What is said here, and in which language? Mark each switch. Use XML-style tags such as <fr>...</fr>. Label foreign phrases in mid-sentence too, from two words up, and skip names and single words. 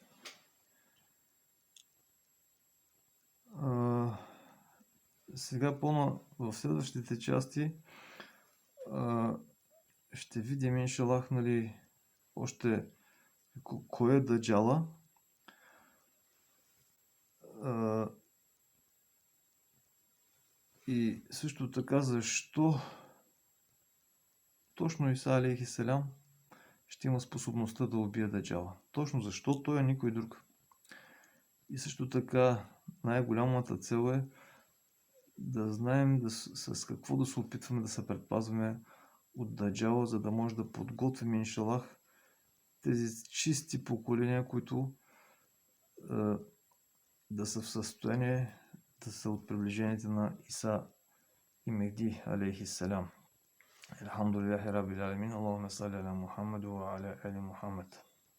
<bg>Сега в следващите части ще видим, иншалах, нали, още кой е Даджала. И също така защо точно Иса</bg> <ar>عليه السلام</ar> <bg>ще има способността да убие Даджала. Точно защо той е никой друг. И също така най-голямата цел е да знаем с какво да се опитваме да се предпазваме от Даджала, за да може да подготвим, иншалах, тези чисти поколения, които да са в състояние да са от приближените на Иса и Мехди</bg> <ar>عليه السلام. الحمد لله رب العالمين. اللهم صل على محمد وعلى آل محمد.</ar>